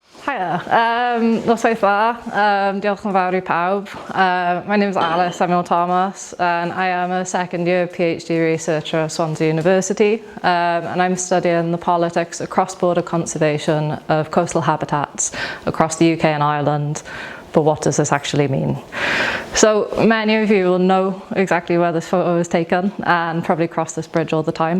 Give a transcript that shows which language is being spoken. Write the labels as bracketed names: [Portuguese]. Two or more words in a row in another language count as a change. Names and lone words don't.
[Welsh] Hiya, noswaith dda, diolch yn fawr I pawb. [English] My name is Alys Samuel-Thomas and I am a second year PhD researcher at Swansea University and I'm studying the politics of cross-border conservation of coastal habitats across the UK and Ireland. But what does this actually mean? So many of you will know exactly where this photo is taken and probably cross this bridge all the time.